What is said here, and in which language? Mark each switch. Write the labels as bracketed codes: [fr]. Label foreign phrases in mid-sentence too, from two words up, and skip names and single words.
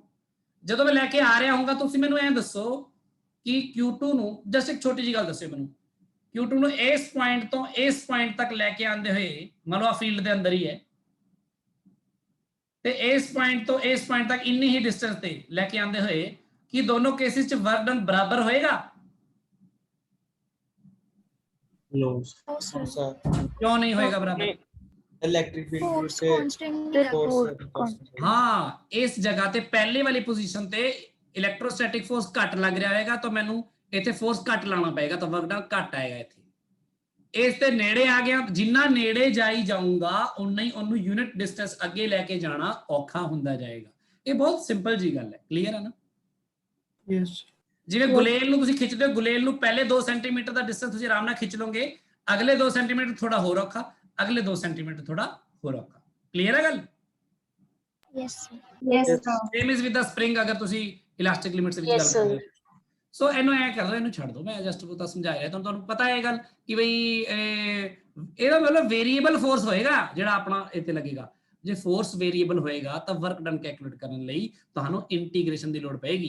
[pa] ਜਦੋਂ ਮੈਂ ਲੈ ਕੇ ਆ ਰਿਹਾ ਹੋਊਗਾ, ਤੁਸੀਂ ਮੈਨੂੰ ਐਂ ਦੱਸੋ ਕਿ Q2 ਨੂੰ, ਜਸਟ ਇੱਕ ਛੋਟੀ ਜਿਹੀ ਗੱਲ ਦੱਸਿਓ ਮੈਨੂੰ, Q2 ਨੂੰ ਇਸ ਪੁਆਇੰਟ ਤੋਂ ਇਸ ਪੁਆਇੰਟ ਤੱਕ ਲੈ ਕੇ ਆਉਂਦੇ ਹੋਏ, ਮੰਨ ਲਓ ਆ ਫੀਲਡ ਦੇ ਅੰਦਰ ਹੀ ਹੈ, ਤੇ ਇਸ ਪੁਆਇੰਟ ਤੋਂ ਇਸ ਪੁਆਇੰਟ ਤੱਕ ਇੰਨੀ ਹੀ ਡਿਸਟੈਂਸ ਤੇ ਲੈ ਕੇ ਆਉਂਦੇ ਹੋਏ, ਕਿ ਦੋਨੋਂ ਕੇਸਿਸ 'ਚ [en] work done [pa] ਬਰਾਬਰ ਹੋਏਗਾ? [en] No, No, sir. sir. [pa] ਕਿਉਂ ਨਹੀਂ ਹੋਏਗਾ ਬਰਾਬਰ? [en] Electric field Force [hi] से constant नहीं है। [en] force [pa] ਹਾਂ, ਇਸ ਜਗ੍ਹਾ ਤੇ ਪਹਿਲੇ ਵਾਲੀ ਪੋਜੀਸ਼ਨ ਤੇ [en] electrostatic force [pa] ਘੱਟ ਲੱਗ ਰਿਹਾ ਹੋਏਗਾ, ਤਾਂ ਮੈਨੂੰ ਇੱਥੇ ਫੋਰਸ ਘੱਟ ਲਾਉਣਾ ਪਏਗਾ, ਤਾਂ [en] work done [pa] ਘੱਟ ਆਏਗਾ। ਇੱਥੇ ਇਸ ਤੇ ਨੇੜੇ ਆ ਗਿਆ, ਜਿੰਨਾ ਨੇੜੇ ਜਾਈ ਜਾਊਂਗਾ ਉਨਾ ਹੀ ਉਹਨੂੰ [en] unit distance [pa] ਅੱਗੇ ਲੈ ਕੇ ਜਾਣਾ ਔਖਾ ਹੁੰਦਾ ਜਾਏਗਾ। ਇਹ ਬਹੁਤ ਸਿੰਪਲ ਜੀ ਗੱਲ ਹੈ, ਕਲੀਅਰ ਹੈ ਨਾ? [en] Yes. [pa] ਜਿਵੇਂ ਗੁਲੇਲ ਨੂੰ ਤੁਸੀਂ ਖਿੱਚਦੇ ਹੋ, ਗੁਲੇਲ ਨੂੰ ਪਹਿਲੇ 2 ਸੈਂਟੀਮੀਟਰ ਦਾ ਡਿਸਟੈਂਸ ਤੁਸੀਂ ਆਰਾਮ ਨਾਲ ਖਿੱਚ ਲਓਗੇ, ਅਗਲੇ 2 ਸੈਂਟੀਮੀਟਰ ਥੋੜਾ ਹੋਰ ਔਖਾ, ਅਗਲੇ 2 ਸੈਂਟੀਮੀਟਰ ਥੋੜਾ ਹੋਰ ਔਖਾ। ਕਲੀਅਰ ਹੈ ਗੱਲ? [en] Yes, sir. Yes, sir. same is with the spring, [pa] ਅਗਰ ਤੁਸੀਂ [en] elastic limits [pa] ਵਿੱਚ ਗੱਲ [en] Yes, [pa] ਕਰ [en] sir. [pa] ਰਹੇ ਹੋ। ਸੋ ਇਹਨੂੰ ਐ ਕਰ ਦੋ, ਇਹਨੂੰ ਛੱਡ ਦੋ, ਮੈਂ ਜਸਟ ਪਤਾ ਸਮਝਾ ਰਿਹਾ ਤੁਹਾਨੂੰ ਪਤਾ ਹੈ ਇਹ ਗੱਲ ਕਿ ਬਈ ਇਹਦਾ ਮਤਲਬ [en] variable force [pa] ਹੋਏਗਾ ਜਿਹੜਾ ਆਪਣਾ ਇੱਥੇ ਲੱਗੇਗਾ। ਜੇ [en] force variable [pa] ਹੋਏਗਾ ਤਾਂ [en] work done calculate [pa] ਕਰਨ ਲਈ ਤੁਹਾਨੂੰ ਇੰਟੀਗ੍ਰੇਸ਼ਨ ਦੀ ਲੋੜ ਪਏਗੀ।